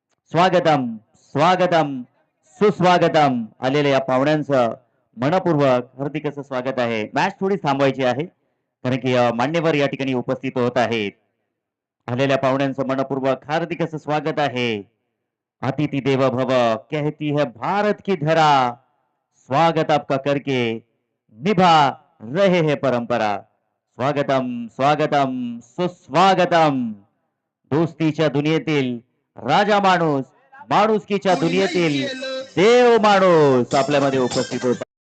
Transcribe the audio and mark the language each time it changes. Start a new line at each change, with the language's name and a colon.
Marathi: स्वागतम स्वागतम सुस्वागतम. आलेल्या या पाहुण्यांचं मनपूर्वक हार्दिक असं स्वागत आहे. मॅच थोडी थांबवायची आहे कारण की मान्यवर या ठिकाणी उपस्थित होत आहेत. आलेल्या पाहुण्यांचं मनपूर्वक हार्दिक असं स्वागत आहे.
Sanskrit: अतिथि देवो भव
Hindi: कहती है भारत की धरा, स्वागत आपका करके निभा रहे हैं परंपरा.
Marathi: स्वागतम स्वागतम सुस्वागतम. दोस्तीच्या दुनियेतील राजा माणूस, माणुसकीच्या दुनियेतील देव माणूस आपल्यामध्ये उपस्थित होता.